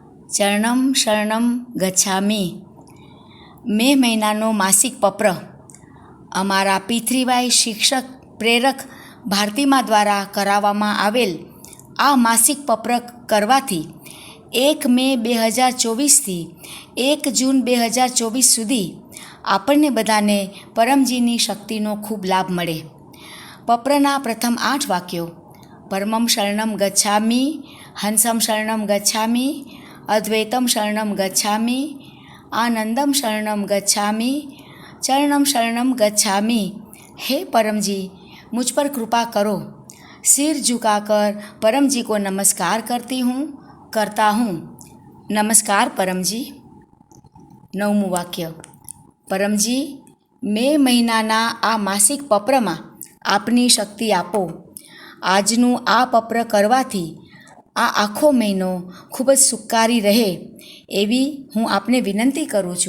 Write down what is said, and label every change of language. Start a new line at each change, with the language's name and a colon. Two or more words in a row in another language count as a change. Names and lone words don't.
Sanskrit: ચરણમ શરણમ ગચ્છામિ
Gujarati: મે મહિનાનો માસિક પત્ર અમારા P3Y શિક્ષક પ્રેરક ભારતીમાં દ્વારા કરાવવામાં આવેલ આ માસિક પત્ર કરવાથી 1 મે 2024થી 1 જૂન 2024 સુધી આપણને બધાને પરમજીની શક્તિનો ખૂબ લાભ મળે. પત્રના પ્રથમ 8 વાક્યો:
Sanskrit: પરમમ શરણમ ગચ્છામિ, હંસમ શરણમ ગચ્છામિ, અદ્વૈતમ શરણમ ગચ્છામિ, આનંદમ શરણમ ગચ્છામિ, ચરણમ શરણમ ગચ્છામિ.
Hindi: हे परम जी, मुझ पर कृपा करो. सिर झुकाकर परम जी को नमस्कार करता हूँ. नमस्कार परम जी.
Gujarati: 9મું વાક્ય: પરમજી, મે મહિનાના આ માસિક પત્રમાં આપની શક્તિ આપો. આજનું આ પત્ર કરવાથી આ આખો મહિનો ખૂબ જ સુખકારી રહે એવી હું આપને વિનંતી કરું છું.